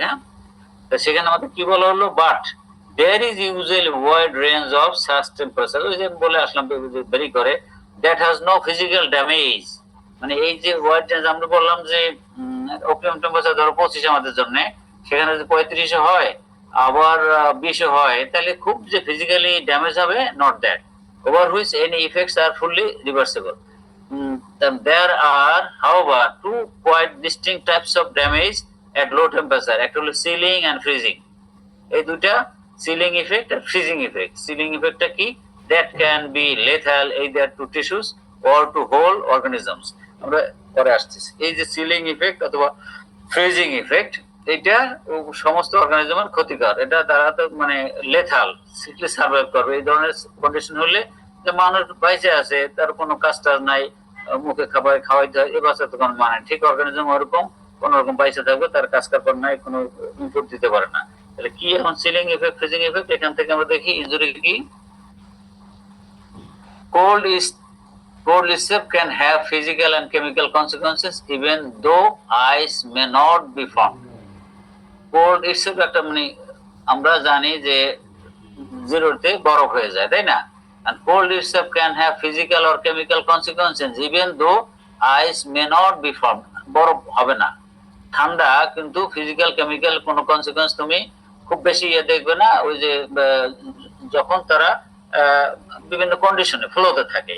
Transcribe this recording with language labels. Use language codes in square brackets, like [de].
[bn] হ্যাঁ, তো সেখানে আমাদের কি বলা হলো, [en] but there is usually wide range of such temperature, [bn] ওই যে বলে আসলাম ভেরি করে, [en] That has no physical damage. [bn] মানে এই যে ওয়াইড রেঞ্জ আমরা বললাম যে অপটিমাম টেম্পারেচার ধরো 25 আমাদের জন্য, সেখানে যদি 35 হয় আবার 20 হয়, তাহলে খুব যে ফিজিক্যালি ড্যামেজ হবে, not that, [en] Over which any effects are fully reversible. There are, however, two quite distinct types of damage at low temperature. [bn] একটা হলো সিলিং এন্ড ফ্রিজিং। এই দুটা, সিলিং ইফেক্ট আর ফ্রিজিং ইফেক্ট। সিলিং ইফেক্টটা কি? [en] That can be lethal either to tissues or to whole organisms. [bn] আমরা পরে আসতেছি। এই যে সিলিং ইফেক্ট অথবা ফ্রিজিং ইফেক্ট, এটা সমস্ত অর্গানিজমের ক্ষতিকর। এটা দ্বারা তো মানে লেথাল, সিকলি সার্ভাইভ করবে এই ধরনের কন্ডিশন হলে, যে মানুষ বাইচে আছে, তার কোনো কাজ টাজ নাই, মুখে খাবার খাওয়াইতে হয়, এ বাচ্চা তো কোনো মানে, ঠিক অর্গানিজম ওরকম কোন রকম বাইচে থাকবে, তার কাজ কারবার নাই, কোনো ইনপুট দিতে পারে না। তাহলে কি এখন সিলিং ইফেক্ট, ফ্রিজিং ইফেক্ট, এখান থেকে আমরা দেখি ইনজুরি কি। [en] Cold is Cold itself can have physical and chemical consequences even though ice may not be formed. [bn] Cold itself একটা মানে আমরা জানি যে জিরোতে বরফ হয়ে যায়, তাই না? [en] And cold itself can have physical or chemical consequences even though ice may not be formed. [bn] বরফ হবে না। ঠান্ডা কিন্তু ফিজিক্যাল কেমিক্যাল কোনো কনসিকুয়েন্স তুমি খুব বেশি দেখবে না, ওই যে যখন তারা বিভিন্ন কন্ডিশনে ফ্লোতে থাকে।